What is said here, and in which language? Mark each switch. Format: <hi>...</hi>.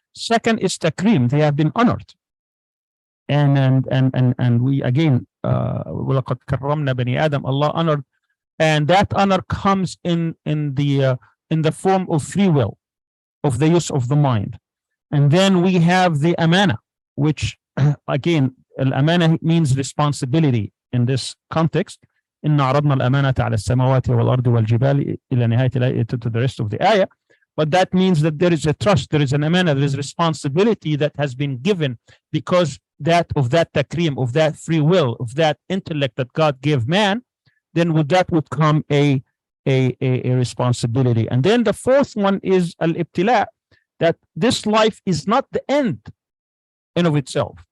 <en>Second is takreem. They have been honored. And we again,</en> <ar>وَلَقَدْ كَرَّمْنَا بَنِي</ar> <en>Adam, Allah honored, and that honor comes in the form of free will, of the use of the mind. And then we have the amana, which again, al-amana means responsibility in this context.</en> <ar>إِنَّا عَرَضْنَا الْأَمَانَةَ عَلَى السَّمَاوَاتِ وَالْأَرْضِ وَالْجِبَالِ إِلَى نِهَايَةِ الْآيَةِ,</ar> <en>to the rest of the ayah. But that means that there is a trust, there is an amana, there is responsibility that has been given because that takreem, of that free will, of that intellect that God gave man, then with that would come a responsibility. And then the fourth one is al-ibtila, that this life is not the end in of itself.</en>